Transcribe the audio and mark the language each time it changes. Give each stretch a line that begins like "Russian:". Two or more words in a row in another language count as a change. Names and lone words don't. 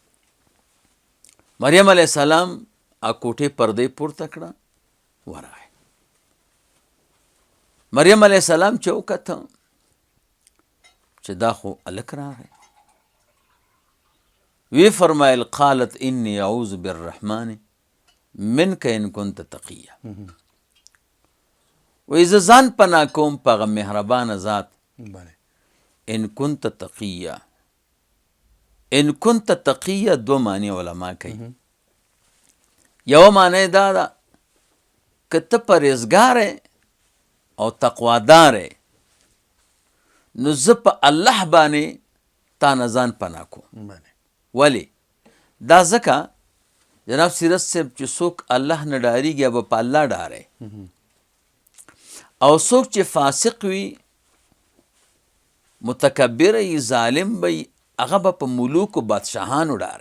Pashto: مریم علیه السلام کوټې پردې پورته کړه، ورغی. مریم علیه السلام چې وکته چې دا خو هلک راغی، وی فرمایل
Arabic: قالت انی اعوذ بالرحمن منک ان کنت تقیه.
Pashto: وی زه ځان پناه کوم په هغه مهربانه ذات بله
Arabic: ان کنت تقیه. ان کنت تقیه
Pashto: 2 معنی علما کوي. یو معنی دا ده که ته پرهیزګار او تقوادار نو زه په الله باندې تا نه ځان پناه کوم. بله ولی دا ځکه جناب سیرت صاحب چې څوک الله نه ډارېږي به په الله ډارې، او څوک چې فاسق وي، متکبر وي، ظالم وي، هغه به په ملوک و بادشاهانو ډارې.